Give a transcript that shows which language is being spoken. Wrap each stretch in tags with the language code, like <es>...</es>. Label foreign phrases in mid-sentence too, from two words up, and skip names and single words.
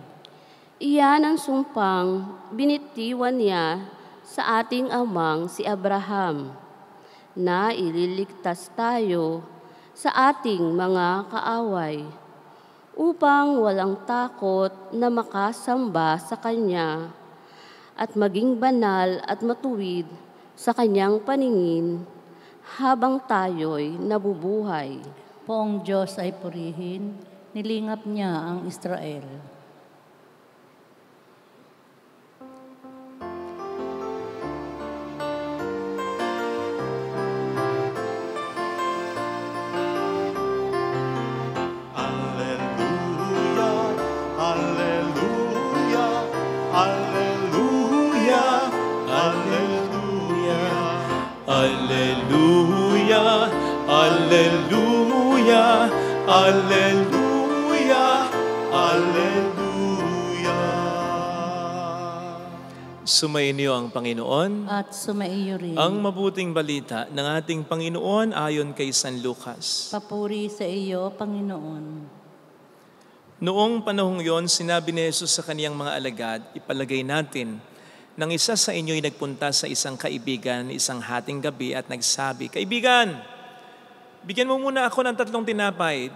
<tl>Iyan ang sumpang binitiwan niya sa ating amang si Abraham, na ililigtas tayo sa ating mga kaaway, upang walang takot na makasamba sa Kanya at maging banal at matuwid sa Kanyang paningin habang tayo'y nabubuhay. Poong Diyos ay purihin, nilingap niya ang Israel.</tl> <la>Alleluia, alleluia, alleluia, alleluia, alleluia, alleluia, alleluia, alleluia.</la> <tl>Sumainyo ang Panginoon. At sumaiyo rin. Ang mabuting balita ng ating Panginoon ayon kay San Lucas. Papuri sa iyo, Panginoon. Noong panahong yon, sinabi ni Jesus sa kaniyang mga alagad, ipalagay natin, nang isa sa inyo'y nagpunta sa isang kaibigan isang hating gabi at nagsabi, "Kaibigan, bigyan mo muna ako ng 3 tinapay.</tl>